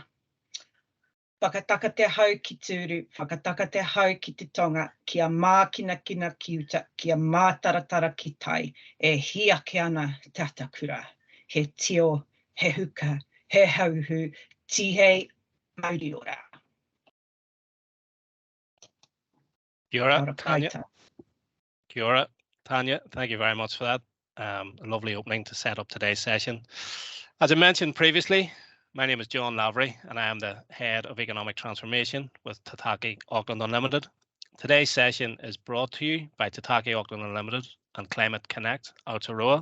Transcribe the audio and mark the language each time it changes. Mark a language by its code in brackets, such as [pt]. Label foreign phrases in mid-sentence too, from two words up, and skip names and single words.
[mi] Whakataka te hau ki tūru, whakataka te hau ki te tonga, kia mākina ki uta, kia mātaratara ki tai, e hiake ana te atakura. He tio, he huka, he hauhu, tihei, mauri ora. Kia ora, Tanya. Kia ora, Tanya. [en] Thank you very much for that. A lovely opening to set up today's session. As I mentioned previously, my name is John Lavery and I am the Head of Economic Transformation with Tāmaki Auckland Unlimited. Today's session is brought to you by Tāmaki Auckland Unlimited and Climate Connect Aotearoa.